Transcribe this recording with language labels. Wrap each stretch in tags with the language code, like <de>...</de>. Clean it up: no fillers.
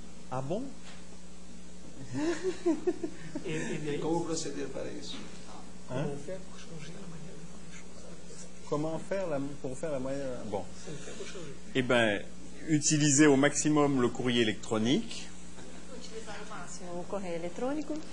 <fr>Ah bon?</fr> <pt>Como proceder para isso? Hein?</pt> <fr>Comment faire pour faire la meilleure... Bon. Eh bien, utiliser au maximum le courrier électronique.</fr> <pt>Utilizar ao máximo o correio eletrônico.</pt>